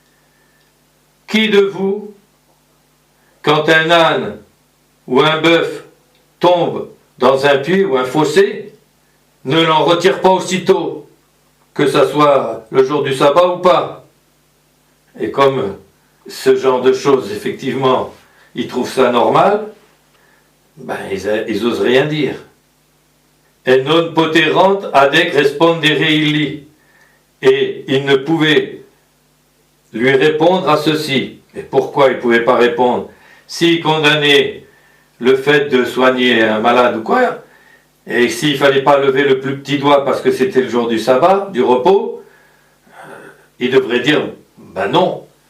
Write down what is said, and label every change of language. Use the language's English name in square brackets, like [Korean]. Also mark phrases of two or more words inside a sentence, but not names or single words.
[French] Qui de vous, quand un âne ou un bœuf tombe dans un puits ou un fossé, ne l'en retire pas aussitôt, que ça soit le jour du sabbat ou pas? Et comme ce genre de choses, effectivement, ils trouvent ça normal, ben ils osent rien dire. [Latin] Et non poterant adec respondere illi. [French] Et il ne pouvait lui répondre à ceci. Et pourquoi il ne pouvait pas répondre? S'il condamnait le fait de soigner un malade ou quoi, et s'il ne fallait pas lever le plus petit doigt parce que c'était le jour du sabbat, du repos, il devrait dire, ben non.